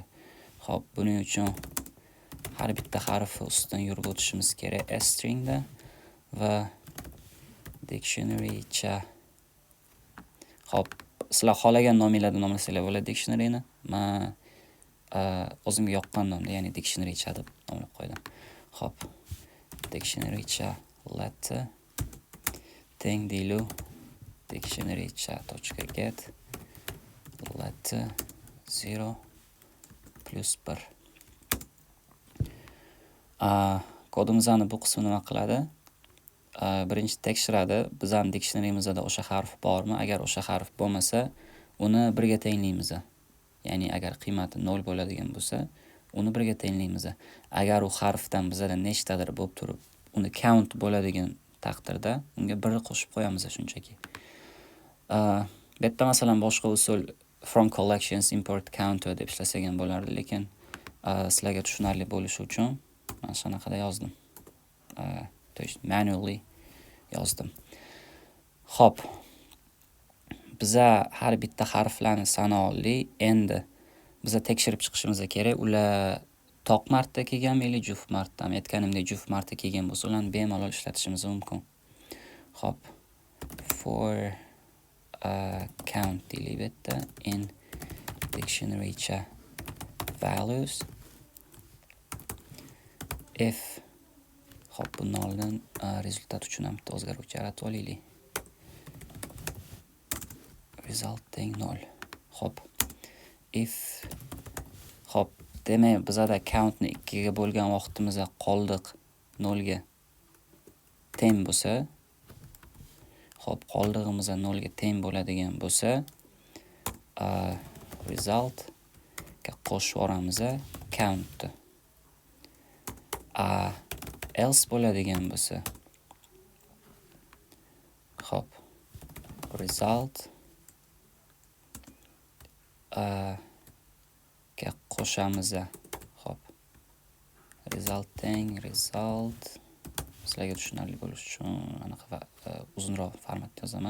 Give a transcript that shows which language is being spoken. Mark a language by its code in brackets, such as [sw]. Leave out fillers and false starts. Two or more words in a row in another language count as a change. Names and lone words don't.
[uz] Xo'p, buning uchun har bitta harfni ustidan yurib o'tishimiz kerak stringda va dictionary-cha. Xo'p, sizlar xohlagan nomingizda nomlasanglar bo'ladi dictionaryni. Men o'zimga yoqqan nomda, ya'ni dictionary-cha deb nomlab qo'ydim. Xo'p, dictionary-cha letter teng deylu dictionary-cha.get letter 0 plus 1. Kodimizni bu qismi nima qiladi? Birinchi tekshiradi, bizning dictionary'imizda o'sha harf bormi? Agar o'sha harf bo'lmasa, uni 1 ga tenglaymiz. Ya'ni agar qiymati 0 bo'ladigan bo'lsa, uni 1 ga tenglaymiz. Agar u harfdan bizada nechtadir bo'lib turib, uni count bo'ladigan taqdirda unga 1 qo'shib qo'yamiz shunchaki. Bu yerda masalan boshqa usul [en] from collections import counter [uz] deb ishlasak ham bo'lardi, lekin sizlarga tushunarli bo'lishi uchun men shunaqada yozdim. Manually yozdim. Xo'p. Biza har bitta harflarni sanoqli. Endi biza tekshirib chiqishimiz kerak. Ular toq marta kelganmi yoki juft marta? Men aytganimdek juft marta kelgan bo'lsa, ularni bemalol ishlatishimiz mumkin. Xo'p. [en] For count [uz] deylik bitta [en] in dictionary-cha values if. [uz] Xo'p, bundan oldin rezultat uchun ham bitta o'zgaruvchi yaratib olaylik. Result teng 0. Xo'p. If. Xo'p, demak bizada countni 2 ga bo'lgan vaqtimizda qoldiq 0 ga teng bo'lsa, xo'p, qoldig'imiz 0 ga teng bo'ladigan bo'lsa, result ga qo'shib yuboramiz count. Else bo'ladigan bo'lsa, xo'p, result ga qo'shamiz. Xo'p. Result sizlarga tushunarli bo'lishi uchun anaqa uzunroq formatda yozaman.